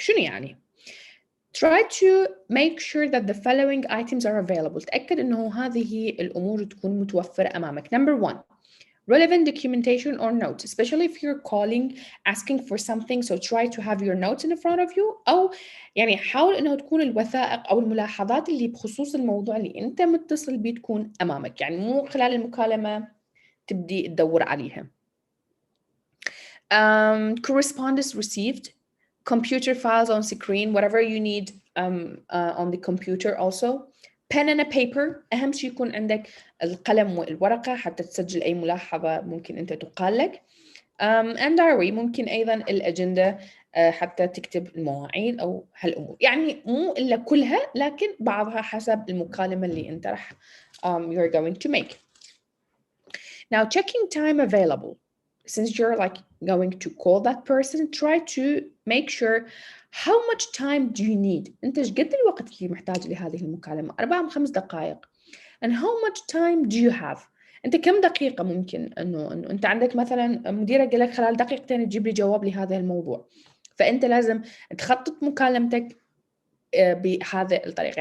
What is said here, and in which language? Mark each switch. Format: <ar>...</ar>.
<ar>شنو يعني؟</ar> <en>Try to make sure that the following items are available.</en> <ar>تأكد إنه هذه الأمور تكون متوفرة أمامك.</ar> <en>Number 1, relevant documentation or notes, especially if you're calling asking for something, so try to have your notes in front of you.</en> <ar>أو يعني حاول إنه تكون الوثائق أو الملاحظات اللي بخصوص الموضوع اللي أنت متصل بيه تكون أمامك، يعني مو خلال المكالمة تبدي تدور عليها.</ar> <en>Correspondence received, computer files on screen, whatever you need on the computer also. Pen and a paper.</en> <ar>أهم شيء يكون عندك القلم والورقة حتى تسجل أي ملاحظة ممكن أنت تقال لك.</ar> <en>And diary.</en> <ar>ممكن أيضا الأجندة حتى تكتب المواعيد أو هالأمور. يعني مو إلا كلها لكن بعضها حسب المكالمة اللي أنت راح</ar> <en>you're going to make. Now checking time available. Since you're like going to call that person, try to make sure how much time do you need.</en> <ar>أنت إيش قد الوقت اللي محتاج لهذه المكالمة؟ 4 5 دقائق.</ar> <en>And how much time do you have?</en> <ar>أنت كم دقيقة ممكن إنه أنت عندك مثلا مديرك قال لك خلال دقيقتين تجيب لي جواب لهذا الموضوع. فأنت لازم تخطط مكالمتك بهذه الطريقة.</ar>